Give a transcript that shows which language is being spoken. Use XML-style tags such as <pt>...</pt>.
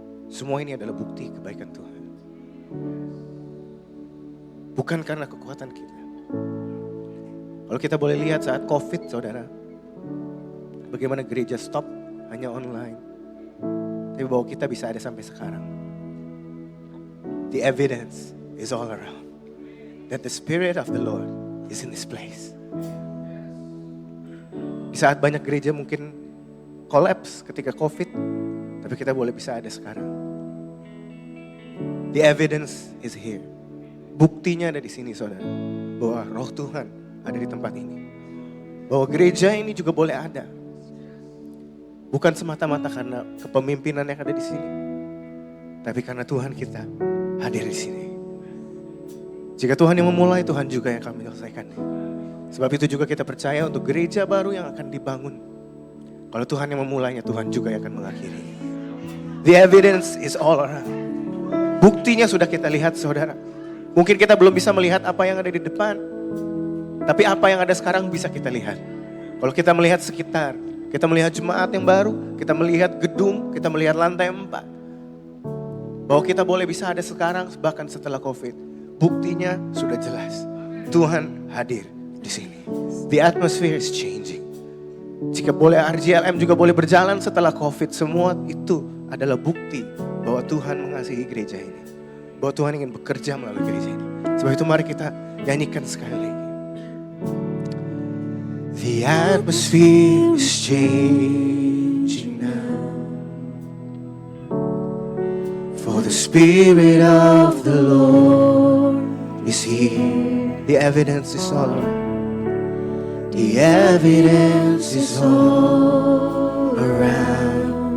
<id>Semua ini adalah bukti kebaikan Tuhan. Bukan karena kekuatan kita. Kalau kita boleh lihat saat COVID saudara. Bagaimana gereja stop hanya online. Tapi bahwa kita bisa ada sampai sekarang.</id> <en>The evidence is all around. That the Spirit of the Lord is in this place.</en> <id>Di saat banyak gereja mungkin collapse ketika COVID, tapi kita boleh bisa ada sekarang.</id> <en>The evidence is here.</en> <id>Buktinya ada di sini saudara. Bahwa roh Tuhan ada di tempat ini. Bahwa gereja ini juga boleh ada. Bukan semata-mata karena kepemimpinan yang ada di sini. Tapi karena Tuhan kita hadir di sini. Jika Tuhan yang memulai, Tuhan juga yang akan menyelesaikan. Sebab itu juga kita percaya untuk gereja baru yang akan dibangun. Kalau Tuhan yang memulainya, Tuhan juga yang akan mengakhiri.</id> <en>The evidence is all around.</en> <id>Buktinya sudah kita lihat saudara. Mungkin kita belum bisa melihat apa yang ada di depan. Tapi apa yang ada sekarang bisa kita lihat. Kalau kita melihat sekitar, kita melihat jemaat yang baru, kita melihat gedung, kita melihat lantai 4. Bahwa kita boleh bisa ada sekarang bahkan setelah COVID. Buktinya sudah jelas. Tuhan hadir di sini.</id> <en>The atmosphere is changing.</en> <id>Jika boleh RJLM juga boleh berjalan setelah COVID, semua itu adalah bukti bahwa Tuhan mengasihi gereja ini. Bahwa Tuhan ingin bekerja melalui gereja ini. Sebab itu mari kita nyanyikan sekali lagi.</id> <en>The atmosphere is changing now. For the Spirit of the Lord is here. The evidence is all around. The evidence is all around.</en>